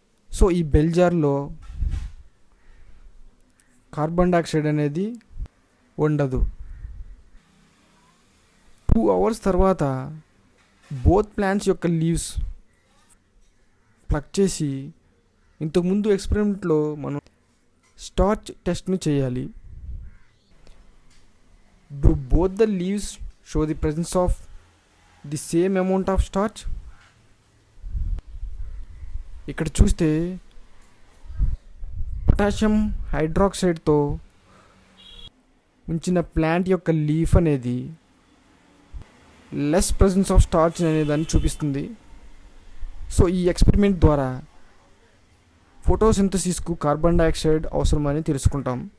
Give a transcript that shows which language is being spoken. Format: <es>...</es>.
<te>So ఈ bell జార్లో carbon dioxide అనేది ఉండదు. 2 hours తర్వాత బోత్ ప్లాంట్స్ యొక్క లీవ్స్ ప్లక్ చేసి ఇంతకుముందు ఎక్స్పెరిమెంట్లో మనం స్టార్చ్ టెస్ట్ను చేయాలి.</te> <en>Do both the leaves show the presence of the same amount of starch?</en> <te>ఇక్కడ చూస్తే పొటాషియం హైడ్రాక్సైడ్తో ఉంచిన ప్లాంట్ యొక్క లీఫ్ అనేది</te> <en>less presence of starch</en> <te>అనే దాన్ని చూపిస్తుంది. సో ఈ ఎక్స్పెరిమెంట్ ద్వారా ఫోటోసింథసిస్కు కార్బన్ డైఆక్సైడ్ అవసరమని తెలుసుకుంటాం.</te>